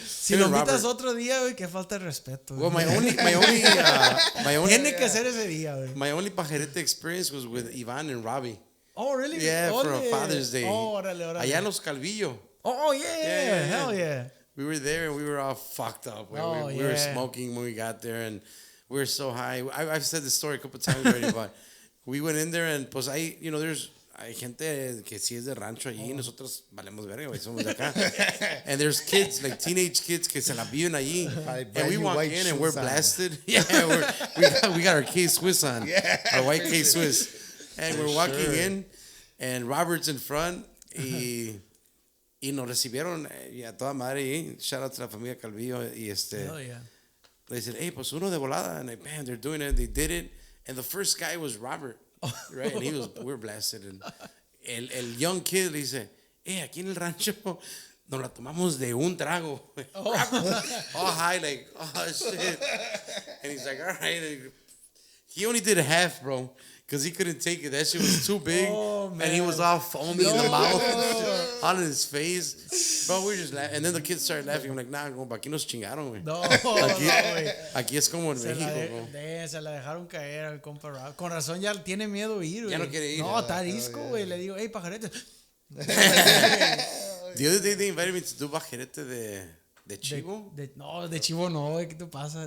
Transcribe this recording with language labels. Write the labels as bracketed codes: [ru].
[es] Si lo invitas otro día, güey, que falta de respeto. [en] Well, my only [es] Tiene que ser ese día, güey. [en] My only pajarete experience was with Ivan and Robbie. Oh, really? Yeah, for a Father's Day. [es] Oh, órale. Allá en Los Calvillo. [en] Oh, yeah. Hell yeah. We were there and we were all fucked up. We were smoking when we got there and we were so high. I've said this story a couple times already, but we went in there and [es] pues hay gente que sí es de rancho allí, nosotros valemos verga, güey, somos de acá. [en] And there's kids, like teenage kids [es] que se la viven allí. [en] And we walk in and we're blasted. Yeah, we got our K-Swiss on. Yeah, our white K-Swiss. And we're walking in and Robert's in front [es] y nos recibieron a toda madre. [en] Shout out to [es] la familia [en] Calvillo. Y Hell yeah. They said, hey, [es] pues uno de volada. [en] And bam, they're doing it. They did it. And the first guy was Robert. Right? And we were blasted. And [es] el [en] young kid [es] le dice, aquí en el rancho nos la tomamos de un trago. [en] All high, like, oh, shit. And he's like, all right. He only did half, bro. Because he couldn't take it. That shit was too big. Oh, and he was all foamy in the mouth. All in his face. Bro, we were just laughing. And then the kids started laughing. I'm like, nah, [es] aquí nos chingaron, güey. No, aquí es como en México, [en] bro. [es] Se la dejaron caer al compa Rob. Con razón ya tiene miedo de ir, güey. Ya no quiere ir. No, está disco, güey. Le digo, hey, pajarete. [en] The other day they invited me to do pajarete de chivo. [es] No, de chivo no, güey. ¿Qué te pasa?